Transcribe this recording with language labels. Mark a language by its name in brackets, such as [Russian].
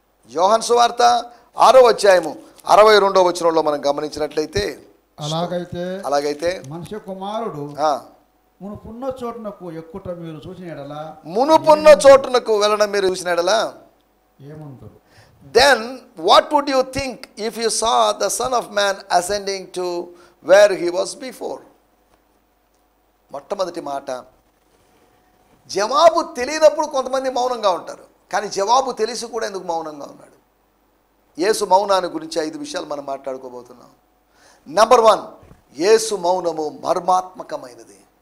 [Telugu] యోహాను సువార్త 6వ అధ్యాయము 62వ వచనంలో మనం గమనించినట్లయితే, అలాగైతే మనుష్య కుమారుడు మునుపున్న చోటునకు ఎక్కుట మీరు చూసిన ఎడలా మునుపున్న చోటునకు వెళ్ళడం మీరు చూసినాడలా ఏమంటారు? [English] then what would you think if you saw the Son of Man ascending to where he was before? [Telugu] మొట్టమొదటి మాట, జవాబు తెలియనప్పుడు కొంతమంది మౌనంగా ఉంటారు, కానీ జవాబు తెలిసి కూడా ఎందుకు మౌనంగా ఉన్నాడు? యేసు మౌనాన్ని గురించి 5 విషయాలు మనం మాట్లాడుకోబోతున్నాం. నెంబర్ 1, యేసు మౌనము మర్మాత్మకమైనది.